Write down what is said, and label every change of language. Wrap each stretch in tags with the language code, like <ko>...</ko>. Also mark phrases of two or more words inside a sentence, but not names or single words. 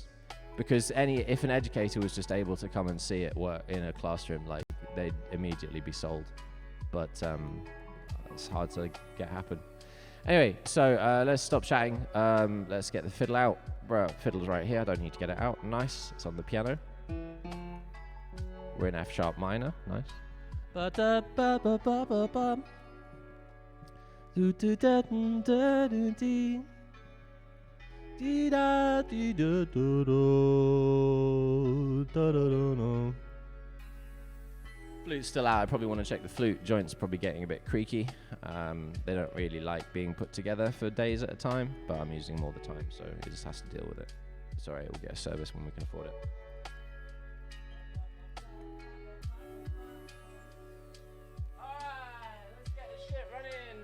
<en>Because if an educator was just able to come and see it work in a classroom, like, they'd immediately be sold. But it's hard to get happen. Anyway, so let's stop chatting. Let's get the fiddle out. Bro, fiddle's right here. I don't need to get it out. Nice. It's on the piano. We're in F sharp minor. Nice. Ba da ba ba ba ba ba. Do do da da do dee. Dee da dee da do do da da do do. Flute's still out. I probably want to check the flute. Joint's probably getting a bit creaky. They don't really like being put together for days at a time, but I'm using them all the time, so it just has to deal with it. It's alright, we'll get a service when we can afford it. Alright, let's get this shit running.</en>